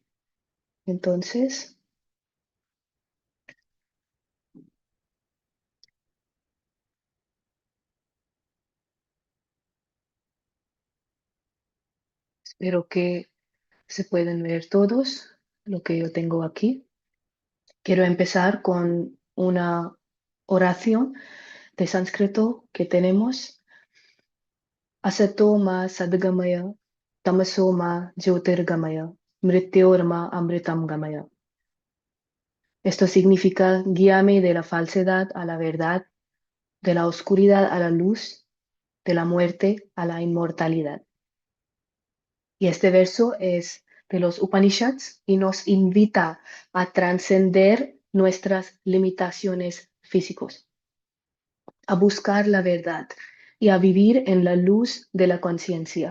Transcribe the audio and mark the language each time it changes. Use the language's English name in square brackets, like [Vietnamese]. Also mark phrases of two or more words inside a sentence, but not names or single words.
[Spanish] Entonces, espero que se pueden ver todos lo que yo tengo aquí. Quiero empezar con una oración de sánscrito que tenemos. [Sanskrit] Asato ma sadgamaya, tamaso ma jyotirgamaya, mrityorma amritam gamaya. [Spanish] Esto significa guíame de la falsedad a la verdad, de la oscuridad a la luz, de la muerte a la inmortalidad. Y este verso es de los Upanishads y nos invita a trascender nuestras limitaciones físicos, a buscar la verdad y a vivir en la luz de la conciencia.